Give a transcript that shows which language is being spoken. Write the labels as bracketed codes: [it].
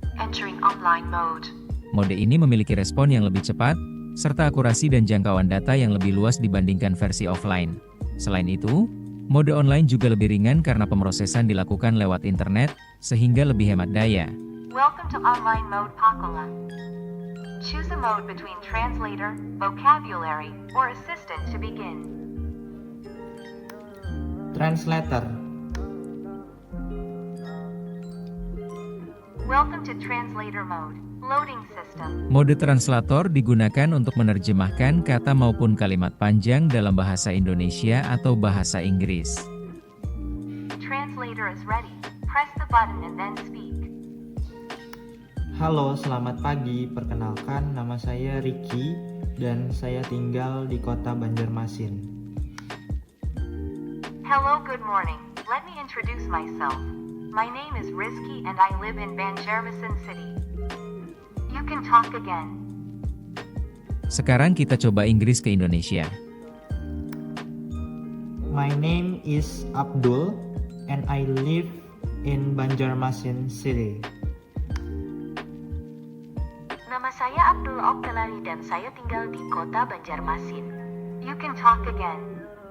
[en] Entering online mode. [id] Mode ini memiliki respon yang lebih cepat, serta akurasi dan jangkauan data yang lebih luas dibandingkan versi offline. Selain itu, mode online juga lebih ringan karena pemrosesan dilakukan lewat internet, sehingga lebih hemat daya. [en] Welcome to online mode Pakala. Choose a mode between translator, vocabulary, or assistant to begin. Translator. Welcome to translator mode. Loading system. [id] Mode translator digunakan untuk menerjemahkan kata maupun kalimat panjang dalam bahasa Indonesia atau bahasa Inggris. [en] Translator is ready. Press the button and then speak. [id] Halo, selamat pagi. Perkenalkan, nama saya Ricky dan saya tinggal di kota Banjarmasin. [en] Hello, good morning. Let me introduce myself. My name is Rizky and I live in Banjarmasin City. You can talk again. [id] Sekarang kita coba Inggris ke Indonesia. [en] My name is Abdul and I live in Banjarmasin City. [id] Nama saya Abdul Oktalari dan saya tinggal di kota Banjarmasin. [en] You can talk again.